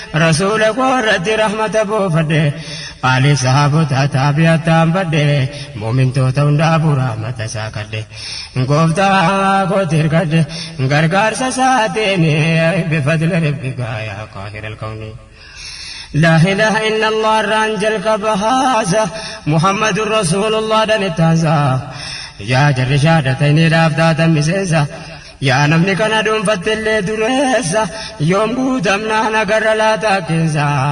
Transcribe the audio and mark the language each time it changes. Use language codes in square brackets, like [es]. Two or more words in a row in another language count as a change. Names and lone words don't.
[om] Rasuula koo irratti rahmata buufadhe. Aalii sahaabota taabi'attaan badhe. Muumintoota hundaafuu rahmata isaa kadhe. Gooftaa kooti hirkadhe. [ar] Gargaarsa isaatiin بفضل ربك يا قاهر الكون. لا إله إلا الله [om] raan jalqaba haasa. [ar] محمد رسول الله [om] dhan itti haasa. Yaa jarri shahaadatayni dhaaf taatan miseensa. Yaa namni kana dhuunfatte illee dureessa. Yoom guutamnaan agarra laata keessa.